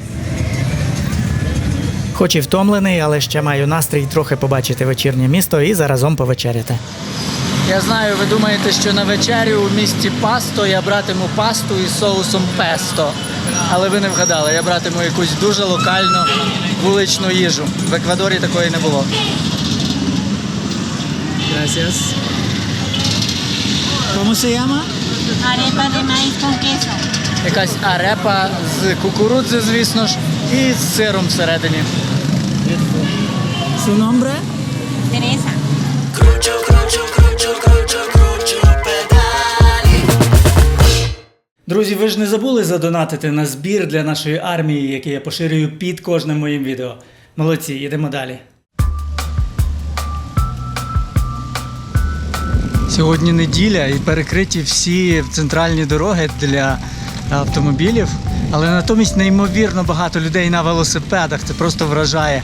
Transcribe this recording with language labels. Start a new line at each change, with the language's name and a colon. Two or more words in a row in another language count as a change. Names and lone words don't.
Ukrainian: Хоч і втомлений, але ще маю настрій трохи побачити вечірнє місто і заразом повечеряти. Я знаю, ви думаєте, що на вечерю у місті Пасто я братиму пасту із соусом песто. Але ви не вгадали, я братиму якусь дуже локальну вуличну їжу. В Еквадорі такої не було.
Spanish: Gracias. ¿Cómo se llama? Arepa de maíz con queso.
Ukrainian: Якась арепа з кукурудзи, звісно ж, і з сиром всередині.
Spanish: Su nombre? Teresa.
Ukrainian: Кручу, кручу, кручу, кручу, кручу педалі. Друзі, ви ж не забули задонатити на збір для нашої армії, який я поширюю під кожним моїм відео. Молодці, йдемо далі. Сьогодні неділя і перекриті всі центральні дороги для автомобілів, але натомість неймовірно багато людей на велосипедах, це просто вражає.